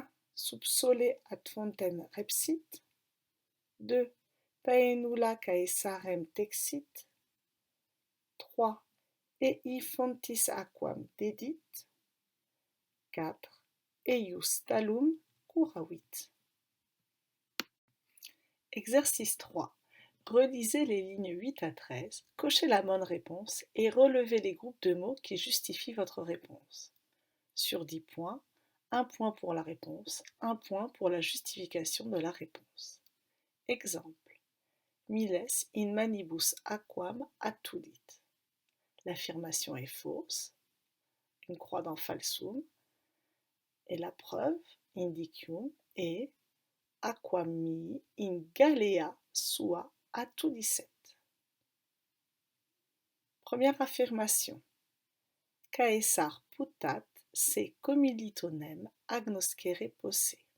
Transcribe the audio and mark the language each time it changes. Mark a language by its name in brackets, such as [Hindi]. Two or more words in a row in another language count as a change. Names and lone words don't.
[Latin] Subsole ad fontem repsit. 2. Paenula Caesarem texit. 3. Ei fontis aquam dedit. 4. Eius talum curavit. [French] Exercice 3. Relisez les lignes 8 à 13, cochez la bonne réponse et relevez les groupes de mots qui justifient votre réponse. Sur 10 points, 1 point pour la réponse, 1 point pour la justification de la réponse. Exemple. [Latin] Miles in manibus aquam attudit. [French] L'affirmation est fausse, une croix dans falsum, et la preuve, [Latin] indicium, est aquam mihi in galea sua attudisset. [French] Première affirmation. [Latin] Caesar putat se commilitonem agnoscere posse.